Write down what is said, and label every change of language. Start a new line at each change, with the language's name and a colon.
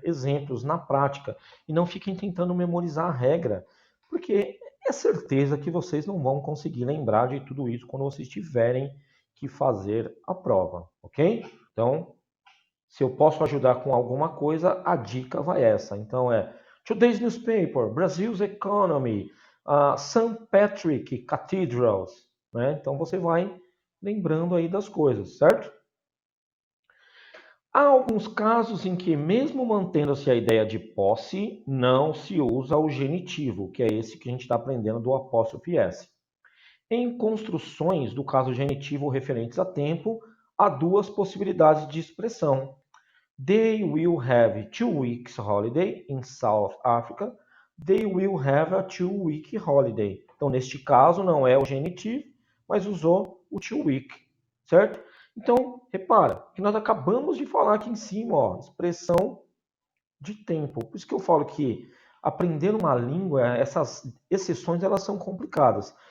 Portuguese: Exemplos na prática e não fiquem tentando memorizar a regra, porque é certeza que vocês não vão conseguir lembrar de tudo isso quando vocês tiverem que fazer a prova, ok? Então, se eu posso ajudar com alguma coisa, a dica vai essa. Então
English: Today's Newspaper, Brazil's Economy, St. Patrick Cathedrals, né?
Portuguese: Então você vai lembrando aí das coisas, certo? Há alguns casos em que, mesmo mantendo-se a ideia de posse, não se usa o genitivo, que é esse que a gente está aprendendo do apóstrofe S. Em construções do caso genitivo referentes a tempo, há duas possibilidades de expressão.
English: They will have 2 weeks holiday in South Africa. They will have a 2-week holiday.
Portuguese: Então, neste caso, não é o genitivo, mas usou o 2-week, certo? Então, repara que nós acabamos de falar aqui em cima, ó, expressão de tempo. Por isso que eu falo que aprender uma língua, essas exceções, elas são complicadas.